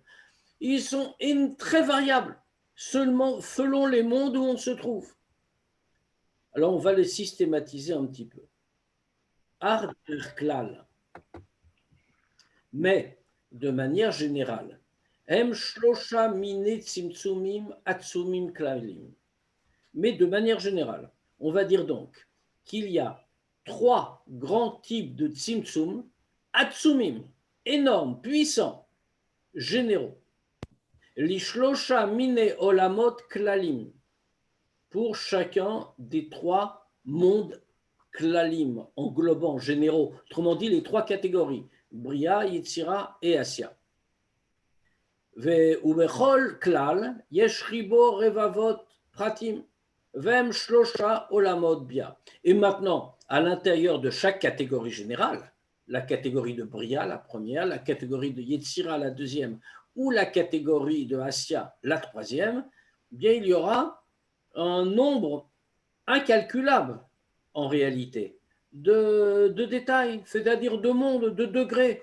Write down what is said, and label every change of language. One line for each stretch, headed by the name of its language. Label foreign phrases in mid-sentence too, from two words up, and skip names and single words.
French: Ils sont très variables, seulement selon les mondes où on se trouve. Alors, on va les systématiser un petit peu.
Hebrew: בדרך כלל.
French: Mais, de manière générale,
Hebrew: הם שלושה מיני צמצומים עצומים כלליים.
French: Mais de manière générale, on va dire donc qu'il y a 3 grands types de tzimtzum, atzumim, énormes, puissants, généraux.
Hebrew: לשלושה מיני עולמות כלליים,
French: pour chacun des 3 mondes klalim, englobant, généraux, autrement dit les 3 catégories, Bria, Yetzira et Asya.
Hebrew: ובכל כלל יש חיבור רבבות פרטים והם 3 עולמות ביה.
French: Et maintenant, à l'intérieur de chaque catégorie générale, la catégorie de Bria, la première, la catégorie de Yetzira, la deuxième, ou la catégorie de Asya, la troisième, bien il y aura un nombre incalculable en réalité de détails, c'est-à-dire de mondes, de degrés.